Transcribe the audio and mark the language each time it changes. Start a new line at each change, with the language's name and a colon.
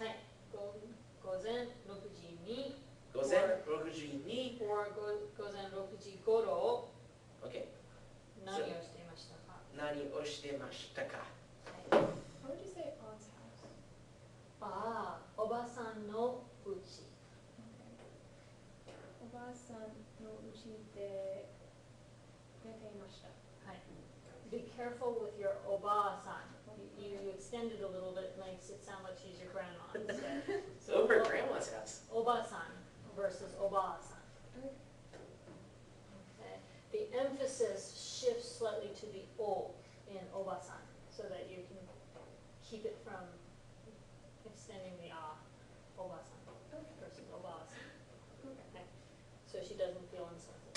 Japanese: はい。午前6時に、 Gozen 6時に. or 午前6時頃、
English: Okay,
Japanese: 何をしていましたか。何をしてましたか?
English: How How would you say aunt's house?
Japanese: ああ、おばさんのうち。おばあさんのうちで寝ていました。はい。
English: Be careful with your おばあさん. You extend it a little bit, makes it sound like she's your grandma instead. So over at Grandma's house. おばさん versus おばあさん. Okay. The emphasis shifts slightly to the O in おばさん, so that you can keep it from extending the A, おばさん versus おばあさん. Okay. So she doesn't feel insulted.